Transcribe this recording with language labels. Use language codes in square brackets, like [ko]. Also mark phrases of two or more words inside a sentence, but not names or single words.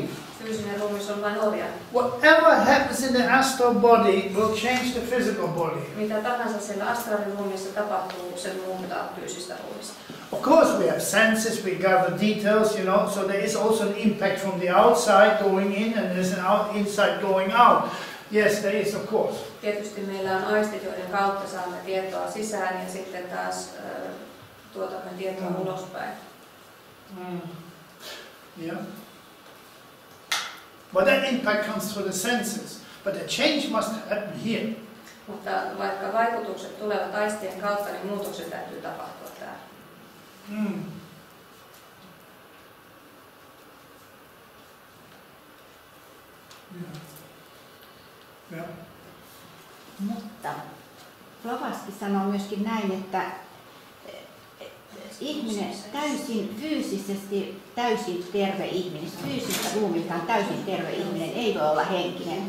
[fi] Fyysinen ruumis on vain orja. [en] Whatever happens in the astral body will change the physical body. [fi] Mitä tahansa siellä astraaliruumissa tapahtuu, se muuttaa fyysistä ruumista. [en] Of course we have senses, we gather details, you know, so there is also an impact from the outside going in and there's an inside going out. Yes, there is, of course. [fi] Tietysti meillä on aistit, joiden kautta saamme tietoa sisään ja sitten taas tuotamme tietoa ulospäin. [en] Yeah. But that impact comes through the senses. But the change must happen here. [fi] Mutta vaikka vaikutukset tulevat aistien kautta, niin muutokset täytyy tapahtua täällä. [en] Yeah. [fi] Mutta Blavatsky sanoo myöskin näin, että ihminen täysin fyysisesti täysin terve ihminen, fyysistä ruumiltaan täysin terve ihminen ei voi olla henkinen.